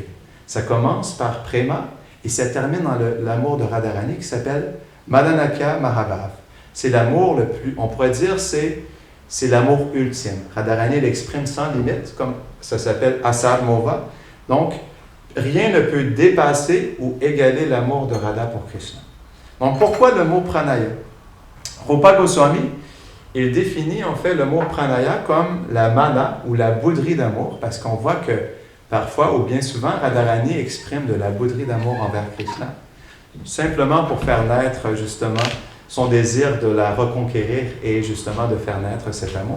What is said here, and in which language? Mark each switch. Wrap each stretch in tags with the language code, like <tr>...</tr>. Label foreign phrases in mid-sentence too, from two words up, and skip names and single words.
<fr>Ça commence par Prema et ça termine dans l'amour de Radharani qui s'appelle</fr> <sa>मदनाख्य महाभाव.</sa> <fr>C'est l'amour le plus, on pourrait dire, c'est l'amour ultime. Radharani l'exprime sans limite, comme ça s'appelle Asar Mova. Donc, rien ne peut dépasser ou égaler l'amour de Radha pour Krishna. Donc, pourquoi le mot pranaya? Rupa Goswami, il définit en fait le mot pranaya comme la mana ou la bouderie d'amour, parce qu'on voit que parfois, ou bien souvent, Radharani exprime de la bouderie d'amour envers Krishna, simplement pour faire naître justement son désir de la reconquérir et justement de faire naître cet amour.</fr>